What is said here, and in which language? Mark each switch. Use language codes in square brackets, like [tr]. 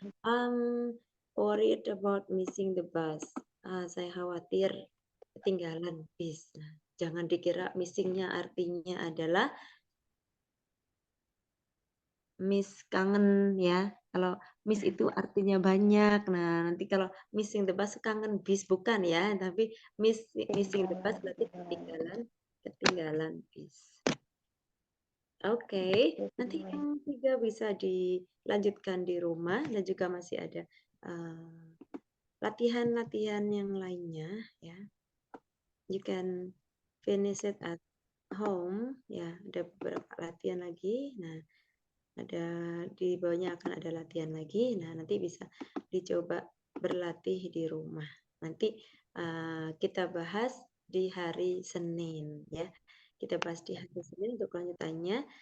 [en] I'm worried about missing the bus. [id] Saya khawatir ketinggalan bis. Nah, jangan dikira missingnya artinya adalah miss kangen ya. Kalau miss itu artinya banyak. Nah, nanti kalau [en] missing the bus [id] kangen bis bukan ya, tapi missing the bus berarti ketinggalan bis. Oke, nanti yang 3 bisa dilanjutkan di rumah dan juga masih ada latihan-latihan yang lainnya ya. [en] You can finish it at home ya. [id] Ada beberapa latihan lagi. Nah, ada di bawahnya akan ada latihan lagi. Nah, nanti bisa dicoba berlatih di rumah. Nanti kita bahas di hari Senin ya. Kita bahas di hari Senin untuk lanjutannya.